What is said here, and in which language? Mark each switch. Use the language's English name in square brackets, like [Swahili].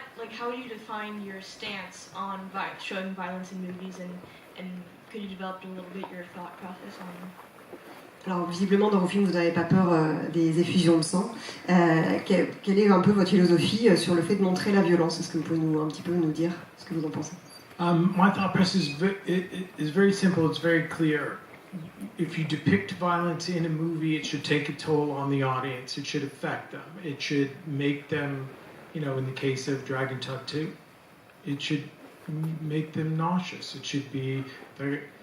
[English] How do you define your stance on showing violence in movies, and could you develop a little bit your thought process on? [French] Alors visiblement dans vos films vous n'avez pas peur des effusions de sang. Quelle est un peu votre philosophie sur le fait de montrer la violence? Est-ce que vous pouvez un petit peu nous dire ce que vous en pensez? [English] My thought process is very simple, it's very clear. If you depict violence in a movie, it should take a toll on the audience, it should affect them, it should make them, in the case of Dragon Tug 2, it should make them nauseous, it should be very...